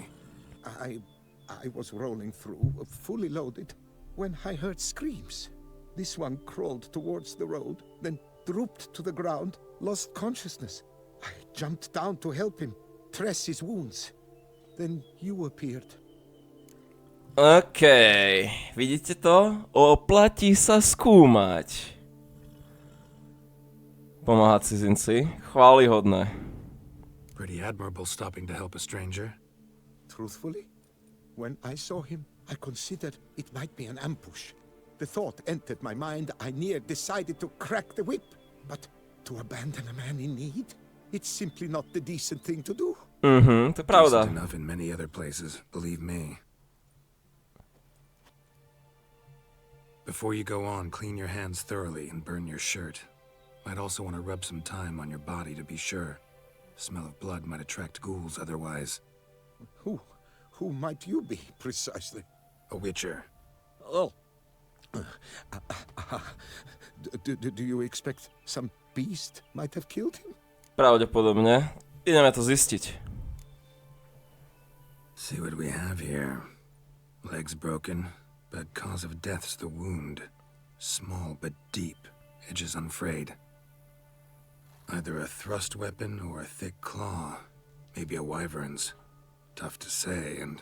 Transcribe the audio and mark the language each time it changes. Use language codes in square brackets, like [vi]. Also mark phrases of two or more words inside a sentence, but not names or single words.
[en] I was rolling through, fully loaded, when I heard screams. This one crawled towards the road, then drooped to the ground, lost consciousness. I jumped down to help him, dress his wounds. Then you appeared. [sk] Okej, vidíte to? Oplatí sa skúmať. Pomáhať cizinci, chválihodné. [en] Pretty admirable stopping to help a stranger. Truthfully, when I saw him, I considered it might be an ambush. The thought entered my mind, I near decided to crack the whip. But to abandon a man in need? It's simply not the decent thing to do. [sk] To je pravda. [en] Decent enough in many other places, believe me. Before you go on, clean your hands thoroughly and burn your shirt. Might also want to rub some thyme on your body to be sure. Smell of blood might attract ghouls otherwise. Who might you be, precisely? A witcher. Oh. Do you expect some beast might have killed him? [sk] Pravdepodobne. Ideme to zistiť. [en] See what we have here. Legs broken, but cause of death's the wound. Small but deep, edges unfrayed. Either a thrust weapon or a thick claw. Maybe a wyvern's. Tough to say, and...